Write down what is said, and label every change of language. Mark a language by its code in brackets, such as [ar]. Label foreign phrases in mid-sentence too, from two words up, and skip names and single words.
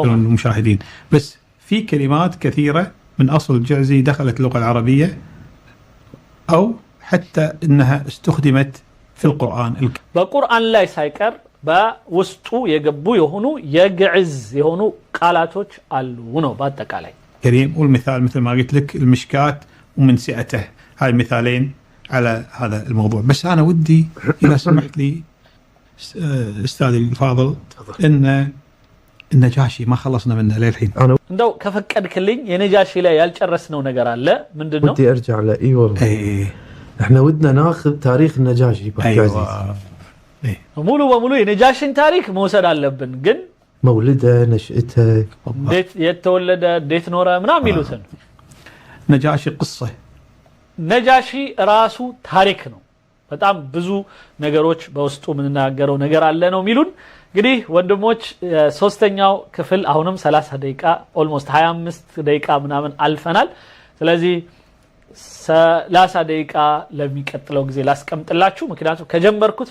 [ar] المشاهدين. بس في كلمات كثيرة من أصل الجعزي دخلت اللغة العربية أو حتى إنها استخدمت في القرآن [am] በቁርአን ላይ ሳይቀር በውስጡ የገቡ የሆኑ የግዕዝ የሆኑ ቃላቶች አሉ ነው በአጠቃላይ [ar] كريم. والمثال مثل ما قلت لك المشكات ومنسئته هاي مثالين على هذا الموضوع. بس أنا ودي إذا سمحت لي أستاذي الفاضل إن النجاشي ما خلصنا منه للحين. [am] እንደው ከፈቀድክልኝ የነጃሺ ላይ ያልጨረስነው ነገር አለ ምንድነው [ar] ودي أرجع له إي والله احنا ودنا ناخذ تاريخ النجاشي أيوة. [am] ሙሉ በሙሉ የነጃሽን ታሪክ መውሰድ አለብን ግን [ar] مولده نشأته [am] እንዴት የተወለደ እንዴት ኖረ ምናምን ይሉትን [ar] نجاشي قصة [am] ነጃሺ ራሱ ታሪክ ነው በጣም ብዙ ነገሮች በውስጡ ምንናገረው ነገር አለ ነው ሚሉን እንግዲህ ወንድሞች ሶስተኛው ክፍል አሁንም 30 ደቂቃ ኦልሞስት 25 ደቂቃ ምናምን አልፈናል ስለዚህ 30 ደቂቃ ለሚቀጥለው ጊዜ ላስቀምጥላችሁ ምክንያቱም ከጀመርኩት